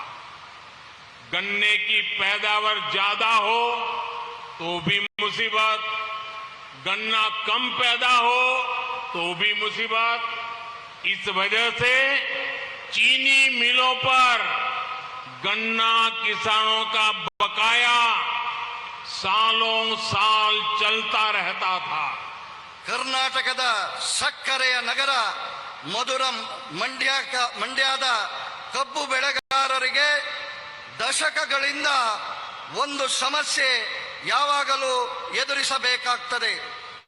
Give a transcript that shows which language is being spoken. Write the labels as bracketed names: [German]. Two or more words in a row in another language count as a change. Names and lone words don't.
[Hindi] गन्ने की पैदावार ज्यादा हो तो भी मुसीबत, गन्ना कम पैदा हो तो भी मुसीबत. इस वजह से चीनी मिलों पर गन्ना किसानों का बकाया सालों साल चलता रहता था. [Kannada] ಕರ್ನಾಟಕದ ಸಕ್ಕರೆಯ ನಗರ ಮಂಡ್ಯದ ಕಬ್ಬು ಬೆಳೆಗಾರರಿಗೆ ದಶಕಗಳಿಂದ ಒಂದು ಸಮಸ್ಯೆ ಯಾವಾಗಲೂ ಎದುರಿಸಬೇಕಾಗ್ತದೆ.